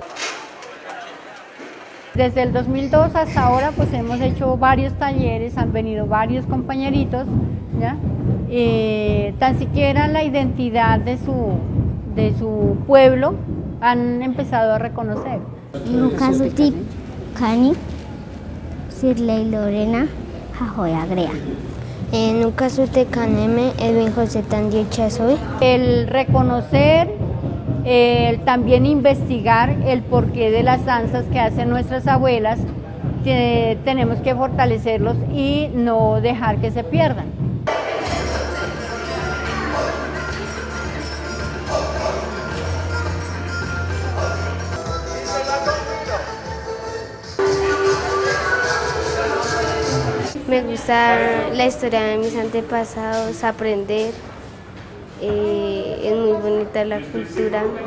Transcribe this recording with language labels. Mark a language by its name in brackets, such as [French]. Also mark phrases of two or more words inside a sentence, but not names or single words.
[Spanish] Desde el 2002 hasta ahora pues hemos hecho varios talleres, han venido varios compañeritos, ¿ya? Tan siquiera la identidad de su pueblo han empezado a reconocer. Nukazutip Kani, Sirley Lorena, Jajoya Grea. Nukazute Kaneme, Edwin José Tandio Chazoe. El reconocer, también investigar el porqué de las danzas que hacen nuestras abuelas, tenemos que fortalecerlos y no dejar que se pierdan. Me gusta la historia de mis antepasados, aprender, es muy bonita la cultura.